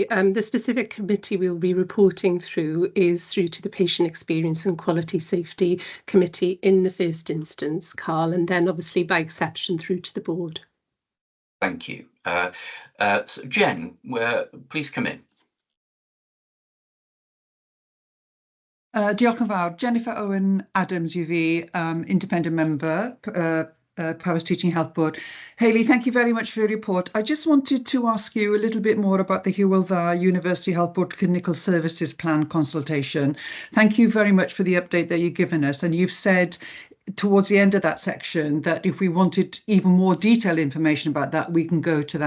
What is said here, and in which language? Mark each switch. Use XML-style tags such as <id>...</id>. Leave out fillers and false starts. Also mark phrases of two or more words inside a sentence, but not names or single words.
<en>The specific committee we'll be reporting through is through to the Patient Experience and Quality Safety Committee in the first instance, Carl, and then obviously by exception through to the board. Thank you. So Jen, please come in.</en> <cy>Diolch yn fawr. Jennifer Owen Adams yw fi,</cy> <en>independent member, Powys Teaching Health Board. Hayley, thank you very much for your report. I just wanted to ask you a little bit more about the Hywel Dda University Health Board Clinical Services Plan consultation. Thank you very much for the update that you've given us. And you've said towards the end of that section that if we wanted even more detailed information about that, we can go to that.</en>